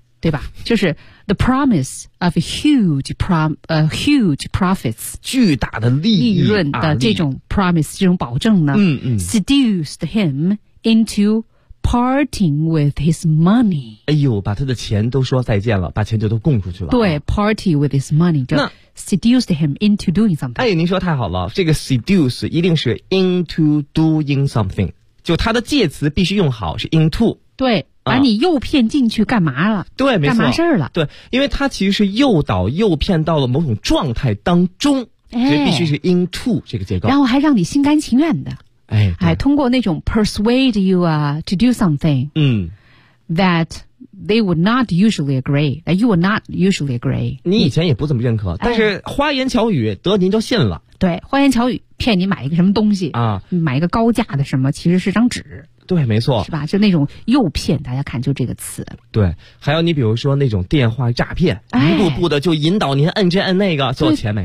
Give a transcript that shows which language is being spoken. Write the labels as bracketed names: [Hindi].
[Chinese] 对吧？就是 [English] the promise of huge profits， [Chinese] 巨大的利润的这种 promise、啊、这种保证呢、嗯嗯、 [English] seduced him into parting with his money。 [Chinese] 哎呦，把他的钱都说再见了，把钱就都供出去了。对， [English] party with his money， [Chinese] 就 [English] seduced him into doing something。 [Chinese] 哎，您说太好了，这个 seduce 一定是 [English] into doing something， [Chinese] 就它的介词必须用好，是 into。对，把你诱骗进去干嘛了？对，没错，干嘛事了？对，因为它其实是诱导诱骗到了某种状态当中，所以必须是 into 这个结构，然后还让你心甘情愿的，哎，通过那种 [English] persuade you to do something，嗯，that they would not usually agree， that you would not usually agree， [Chinese] 你以前也不怎么认可，但是花言巧语得您就信了，对，花言巧语骗你买一个什么东西啊，买一个高价的什么，其实是张纸。对，没错，是吧？就那种诱骗，大家看，就这个词。对，还有你比如说那种电话诈骗，哎、一步步的就引导您按这按那个，最后钱没了。